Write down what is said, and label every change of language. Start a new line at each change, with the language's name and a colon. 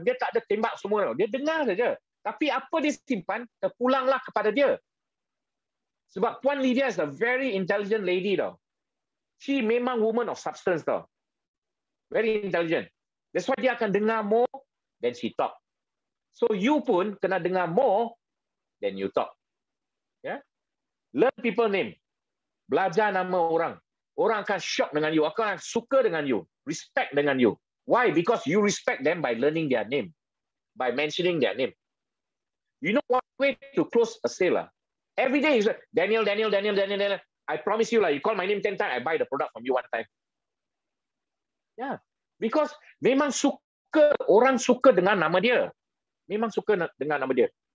Malay: Dia tak ada tembak semua tau. Dia dengar saja. Tapi apa dia simpan, terpulanglah kepada dia.
English: Sebab Puan Lydia is a very intelligent lady tau. She memang woman of substance tau. Very intelligent. That's why dia akan dengar more than she talk. So you pun kena dengar more than you talk. Yeah? Learn people name.
Malay: Belajar nama orang. Orang akan shock dengan you. Akan suka dengan you. Respect dengan you. Why?
English: Because you respect them by learning their name. By mentioning their name. You know what way to close a sale? Every day you say, Daniel. I promise you, you call my name 10 times, I buy the product from you one time. Yeah.
Malay: Because memang orang suka dengan nama dia. Memang suka dengan nama dia.